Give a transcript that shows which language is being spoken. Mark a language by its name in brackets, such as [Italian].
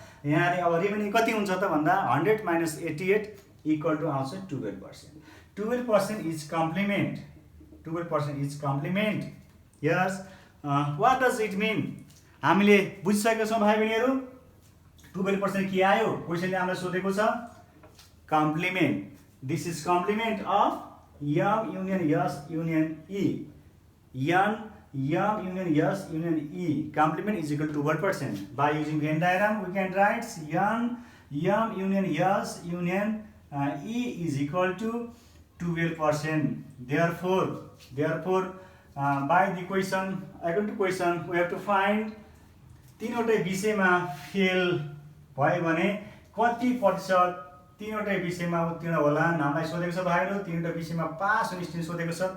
[Nepali] यहाँले अब रिमेनिङ कति हुन्छ त भन्दा 100 माइनस 88 इक्वल टु आउँछ 12%। [English] 12% is complement. 12% is complement. Yes, what does it mean? [Nepali] हामीले बुझिसकेका छौं भाइ बहिनीहरु। 12% के आयो? क्वेशनले हामीलाई सोधेको छ complement. [English] This is complement of M union S union E. M union S union E. Complement is equal to 12%. By using Venn diagram, we can write M union S union E is equal to 12%. Therefore, by the question, according to question, we have to find [Nepali] तीनवटै विषयमा fail भयो भने कति प्रतिशत तीनवटै विषयमा उत्तीर्ण होला। हामीलाई सोधेको छ भाइहरु तीनवटै विषयमा पास हुने स्टुडेन्ट सोधेको छ।